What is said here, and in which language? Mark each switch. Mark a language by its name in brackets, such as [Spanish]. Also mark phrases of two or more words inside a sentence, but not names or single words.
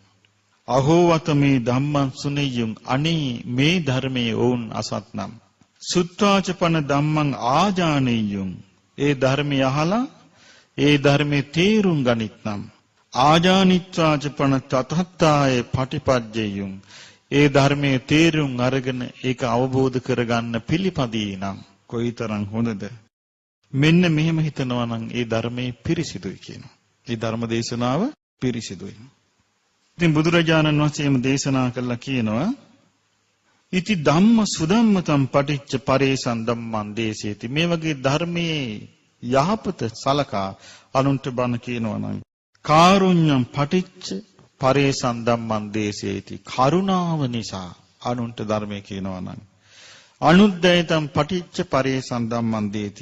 [Pali] අහෝ වතමේ ධම්මං සුනේයුම් [Sinhala] අනේ මේ ධර්මයේ වුන් අසත්නම් [Pali] සුත්වාචපන ධම්මං ආජානෙය්‍යුම් [Sinhala] ඒ ධර්මය අහලා ඒ ධර්මයේ තේරුම් ගනිත්නම් [Pali] ආජානිත්වාචපන තතත්තාය පටිපජ්ජෙය්‍යුම් [Sinhala] ඒ ධර්මයේ තේරුම් අරගෙන ඒක අවබෝධ කරගන්න පිළිපදීනම් කොයිතරම් හොඳද. මෙන්න මෙහෙම හිතනවා නම් ඒ ධර්මයේ පිරිසිදුයි කියනවා. ඒ ධර්ම දේශනාව පිරිසිදුයි. ඉතින් බුදුරජාණන් වහන්සේ මේ දේශනා කළා කියනවා [Pali] ඉති ධම්ම සුධම්මතම් පටිච්ච පරේසන් ධම්මං දේශේති. [Sinhala] මේ වගේ ධර්මයේ යහපත සලකා අනුන්ට බණ කියනවා නම් [Pali] කාරුණ්‍යම් පටිච්ච පරේසන් ධම්මං දේශේති. [Sinhala] කරුණාව නිසා අනුන්ට ධර්මය කියනවා නම් [Pali] අනුද්දේතම් පටිච්ච පරේසන් ධම්මං දේති.